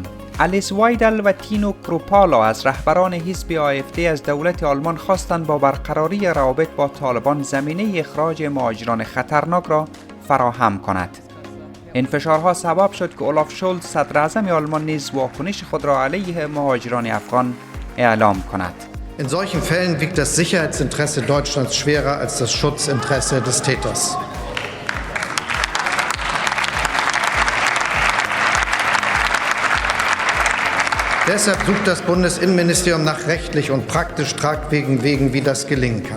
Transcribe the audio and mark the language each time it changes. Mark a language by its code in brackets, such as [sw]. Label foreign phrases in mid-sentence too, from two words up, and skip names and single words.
[fa] الیس وایدل و تینو کروپالا از رهبران حزب AfD از دولت آلمان خواستند با برقراری روابط با طالبان زمینه اخراج مهاجران خطرناک را فراهم کند. این فشارها سبب شد که اولاف شولز صدر اعظم آلمان نیز واکنش خود را علیه مهاجران افغان اعلام کند. [de] In solchen Fällen wiegt das Sicherheitsinteresse Deutschlands schwerer als das Schutzinteresse des Täters. Deshalb sucht das Bundesinnenministerium nach rechtlich und praktisch tragfähigen Wegen, wie das gelingen kann.